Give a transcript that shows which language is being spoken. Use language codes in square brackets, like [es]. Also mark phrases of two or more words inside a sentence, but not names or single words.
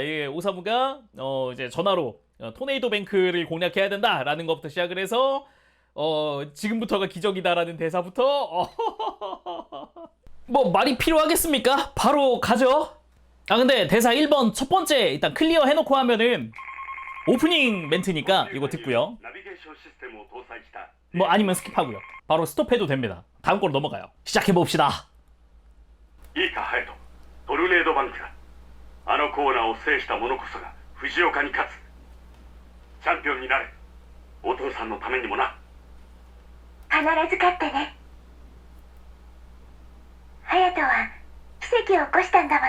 [ko] 예, 오사무가 이제 전화로 토네이도 뱅크를 공략해야 된다라는 것부터 시작을 해서 지금부터가 기적이다라는 대사부터 뭐 말이 필요하겠습니까? 바로 가죠. 아, 근데 대사 1번 첫 번째 일단 클리어 해놓고 하면은 오프닝 멘트니까 이거 듣고요. [ja] ナビゲーションシステムを搭載した [ko] 뭐 아니면 스킵하고요. 바로 스톱해도 됩니다. 다음 걸로 넘어가요. 시작해봅시다. [ja] いいか隼人、トルネードバンクだ。あのコーナーを制した者こそが藤岡に勝つ。チャンピオンになれ。お父さんのためにもな。必ず勝ってね。隼人は奇跡を起こしたんだもの。